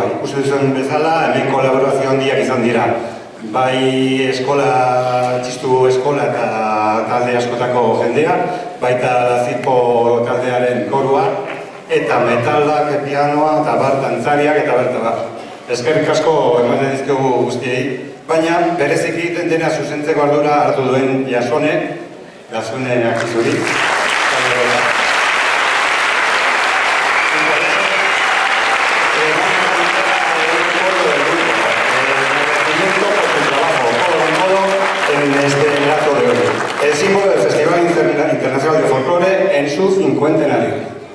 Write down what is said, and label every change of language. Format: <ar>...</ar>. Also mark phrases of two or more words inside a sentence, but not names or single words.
<eu>Ikusi duzuen bezala, hemen kolaborazio handiak izan dira. Bai eskola, txistu eskola eta talde askotako jendea, baita Lazirpo taldearen korua, eta metalak, pianoa, eta bar, dantzariak eta bar. Eskerrik asko ematen dizkigu guztiei, baina bereziki dena zuzentzeko ardura hartu duen Jasone akizuri.</eu> <es>En este acto de hoy. El símbolo del Festival Internacional de Folclore en su 50º.</es>